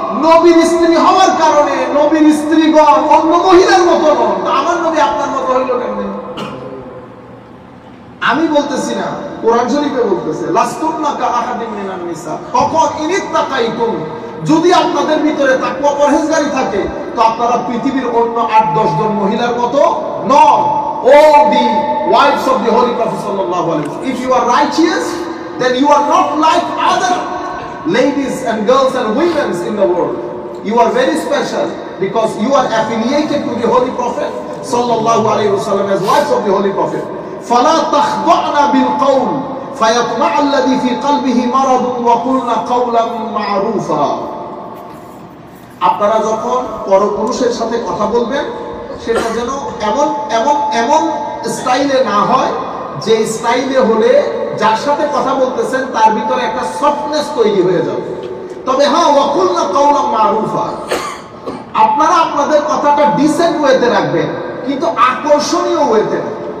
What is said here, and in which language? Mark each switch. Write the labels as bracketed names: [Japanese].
[Bangla] নবীর স্ত্রী হওয়ার কারণে নবীর স্ত্রীগণ অন্য মহিলার মতো নন, আমার নবী আপনার মতো হইল কেমনে? আমি বলতেছি না, কোরআন শরীফে বলতেছে [Arabic] লাসতুন্না কা আহাদিন মিনান নিসা, [Bangla] তখন [Arabic] ইনিত্তাকাইতুম, [Bangla] যদি আপনাদের ভিতরে তাকওয়া পরহেজগারি থাকে তো আপনারা পৃথিবীর অন্য 8-10 জন মহিলার মতো নন। [English] All the wives of the Holy Prophet sallallahu alaihi wasallam, if you are righteous, then you are not like other ladies and girls and women in the world. You are very special because you are affiliated to the Holy Prophet sallallahu alaihi wasallam as wives of the Holy Prophet. [Arabic] فلا تخضعن بالقول فيطمع الذي في قلبه مرض وقلن قولا معروفا। [Bangla] আপনারা যখন পরপুরুষের সাথে কথা বলবেন সেটা যেন এমন এমন এমন স্টাইলে না হয় যে স্টাইলে হলে যার সাথে কথা বলতেছেন তার ভিতরে একটা সফটনেস তৈরি হয়ে যাবে। তবে হ্যাঁ, [Arabic] ওয়াকুলনা কাওলাম মারুফা, [Bangla] আপনারা আপনাদের কথাটা ডিসেন্ট ওয়েতে রাখবেন কিন্তু আকর্ষণীয় ওয়েতে না।